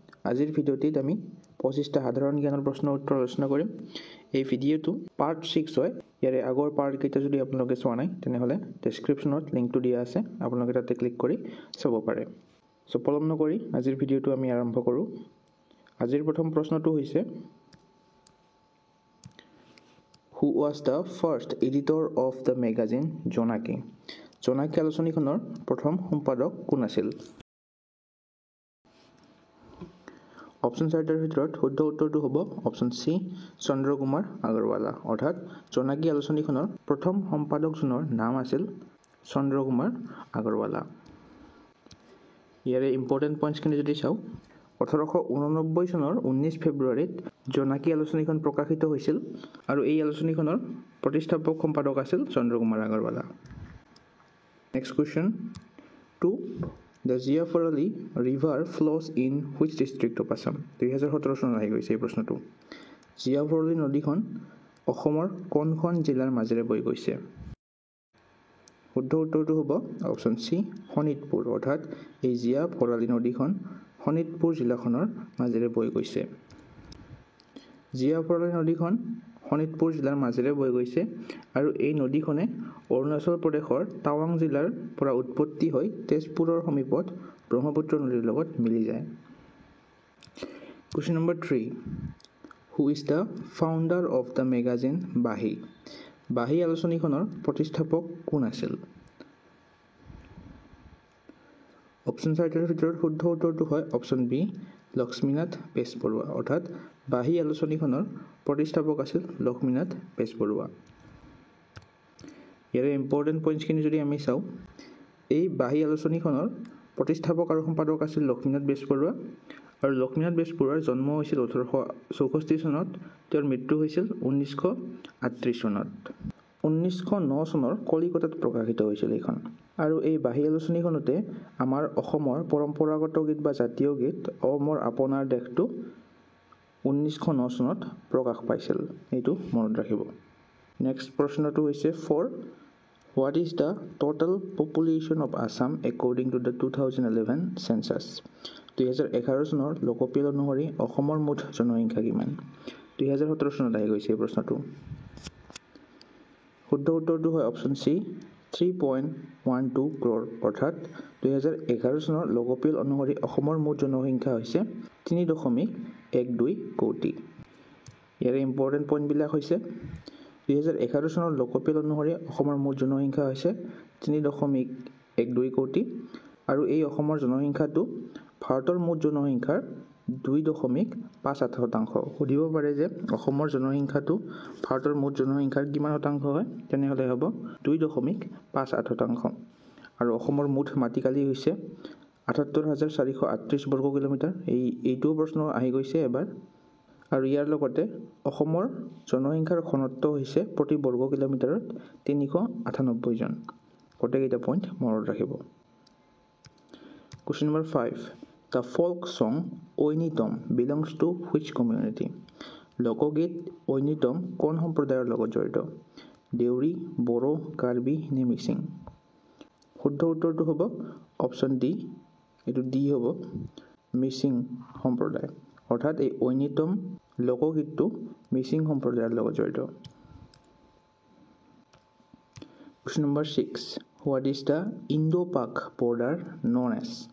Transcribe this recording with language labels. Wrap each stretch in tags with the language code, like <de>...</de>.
<as>আজিৰ ভিডিঅ'টিত আমি 25টা সাধাৰণ জ্ঞানৰ প্ৰশ্নৰ উত্তৰ আলোচনা কৰিম। এই ভিডিঅ'টো পাৰ্ট 6 হয়। ইয়াৰে আগৰ পাৰ্টকেইটা যদি আপোনালোকে চোৱা নাই তেনেহ'লে ডেছক্ৰিপশ্যনত লিংকটো দিয়া আছে, আপোনালোকে তাতে ক্লিক কৰি চাব পাৰে। চ' পলম নকৰি আজিৰ ভিডিঅ'টো আমি আৰম্ভ কৰোঁ। আজিৰ প্ৰথম প্ৰশ্নটো হৈছে</as> <en>Who was the first editor of the magazine Jonaki?</en> <as>জোনাকী আলোচনীখনৰ প্ৰথম সম্পাদক কোন আছিল? অপশ্যন চাৰিটাৰ ভিতৰত শুদ্ধ উত্তৰটো হ'ব অপশ্যন চি চন্দ্ৰকুমাৰ আগৰৱালা। অৰ্থাৎ জোনাকী আলোচনীখনৰ প্ৰথম সম্পাদকজনৰ নাম আছিল চন্দ্ৰকুমাৰ আগৰৱালা। ইয়াৰে ইম্পৰ্টেণ্ট পইণ্টছখিনি যদি চাওঁ, 1889 চনৰ 19 ফেব্ৰুৱাৰীত জোনাকী আলোচনীখন প্ৰকাশিত হৈছিল আৰু এই আলোচনীখনৰ প্ৰতিষ্ঠাপক সম্পাদক আছিল Chandra Kumar Agarwala. Next question 2.</as> <en>The Jiafarali River flows in which district of Assam?</en> <as>2017 চনত আহি গৈছে এই প্ৰশ্নটো। জিয়াফৰলী নদীখন অসমৰ কোনখন জিলাৰ মাজেৰে বৈ গৈছে? শুদ্ধ উত্তৰটো হ'ব অপশ্যন চি শোণিতপুৰ। অৰ্থাৎ এই জিয়াফৰলী নদীখন শোণিতপুৰ জিলাখনৰ মাজেৰে বৈ গৈছে। জিয়াফৰলী নদীখন শোণিতপুৰ জিলাৰ মাজেৰে বৈ গৈছে আৰু এই নদীখনে অৰুণাচল প্ৰদেশৰ টাৱাং জিলাৰ পৰা উৎপত্তি হৈ তেজপুৰৰ সমীপত ব্ৰহ্মপুত্ৰ নদীৰ লগত মিলি যায়। Question number 3.</as> <en>Who is the founder of the magazine Bahi?</en> <as>বাহী আলোচনীখনৰ প্ৰতিষ্ঠাপক কোন আছিল? অপশ্যন চাৰিটাৰ ভিতৰত শুদ্ধ উত্তৰটো হয় অপশ্যন বি লক্ষ্মীনাথ বেজবৰুৱা। অৰ্থাৎ বাহী আলোচনীখনৰ প্ৰতিষ্ঠাপক আছিল লক্ষ্মীনাথ বেজবৰুৱা। ইয়াৰে ইম্পৰ্টেণ্ট পইণ্টছখিনি যদি আমি চাওঁ, এই বাহী আলোচনীখনৰ প্ৰতিষ্ঠাপক আৰু সম্পাদক আছিল লক্ষ্মীনাথ বেজবৰুৱা আৰু লক্ষ্মীনাথ বেজবৰুৱাৰ জন্ম হৈছিল 1864 চনত, তেওঁৰ মৃত্যু হৈছিল 1938 চনত। 1909 চনৰ কলিকতাত প্ৰকাশিত হৈছিল এইখন। আৰু এই বাহী আলোচনীখনতে আমাৰ অসমৰ পৰম্পৰাগত গীত বা জাতীয় গীত অ মোৰ আপোনাৰ দেশটো 1909 চনত প্ৰকাশ পাইছিল। এইটো মনত ৰাখিব। নেক্সট প্ৰশ্নটো হৈছে 4.</as> <en>What is the total population of Assam according to the 2011 census?</en> <as>2011 চনৰ লোকপিয়ল অনুসৰি অসমৰ মুঠ জনসংখ্যা কিমান? 2017 চনত আহি গৈছে এই প্ৰশ্নটো। শুদ্ধ উত্তৰটো হয় অপশ্যন চি 3.12 crore। অৰ্থাৎ 2011 চনৰ লোকপিয়ল অনুসৰি অসমৰ মুঠ জনসংখ্যা হৈছে 3.12 কোটি। ইয়াৰে ইম্পৰ্টেণ্ট পইণ্টবিলাক হৈছে 2011 চনৰ লোকপিয়ল অনুসৰি অসমৰ মুঠ জনসংখ্যা হৈছে 3.12 কোটি আৰু এই অসমৰ জনসংখ্যাটো ভাৰতৰ মুঠ জনসংখ্যাৰ 2.58%। সুধিব পাৰে যে অসমৰ জনসংখ্যাটো ভাৰতৰ মুঠ জনসংখ্যাৰ কিমান শতাংশ হয়? তেনেহ'লে হ'ব 2.58%। আৰু অসমৰ মুঠ মাটিকালি হৈছে 78,438 বৰ্গ কিলোমিটাৰ। এইটোও প্ৰশ্ন আহি গৈছে এবাৰ। আৰু ইয়াৰ লগতে অসমৰ জনসংখ্যাৰ ঘনত্ব হৈছে প্ৰতি বৰ্গ কিলোমিটাৰত 398 জন। গোটেইকেইটা পইণ্ট মনত ৰাখিব। Question number 5.</as> <en>The folk song Oinitom belongs to which community?</en> <as>লোকগীত ঐনিতম কোন সম্প্ৰদায়ৰ লগত জড়িত? দেউৰী, বড়ো, কাৰ্বি নে মিচিং? শুদ্ধ উত্তৰটো হ'ব অপশ্যন ডি, এইটো ডি হ'ব, মিচিং সম্প্ৰদায়। অৰ্থাৎ এই ঐনিতম লোকগীতটো মিচিং সম্প্ৰদায়ৰ লগত জড়িত। Question number 6.</as> <en>What is the Indo-Pak border known as?</en>